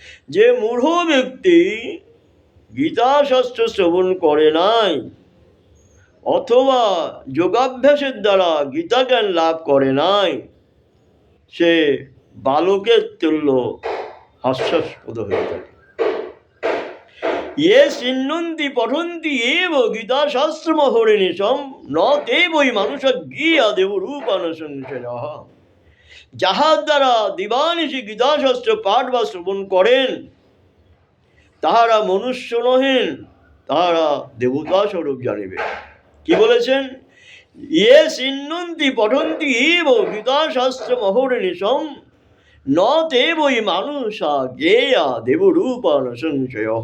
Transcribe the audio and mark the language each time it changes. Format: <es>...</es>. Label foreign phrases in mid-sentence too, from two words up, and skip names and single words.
<bn>যে মূঢ় ব্যক্তি গীতাশাস্ত্র শ্রবণ করে নাই অথবা যোগাভ্যাসের দ্বারা গীতা জ্ঞান লাভ করে নাই, সে বালকের তুল্য হাস্যাস্পদ হয়ে থাকে।</bn> <sa>ये सिन्नुन्ति पठन्ति एव गीताशास्त्रमहर्निशं न ते वै मनुष्य ज्ञेया देवरूपानुसंशयः।</sa> <bn>যাহার দ্বারা দিবানিশি গীতাশাস্ত্র পাঠ বা শ্রবণ করেন তাহারা মনুষ্য নহেন, তাহারা দেবতা স্বরূপ জানিবে। কি বলেছেন?</bn> <sa>ইয়ে সিন্নন্তি পঠন্তি এব গীতাশাস্ত্রমহর্নিশম ন তে বৈ মানুষা জ্ঞেয়া দেবরূপানুসংশয়ঃ।</sa>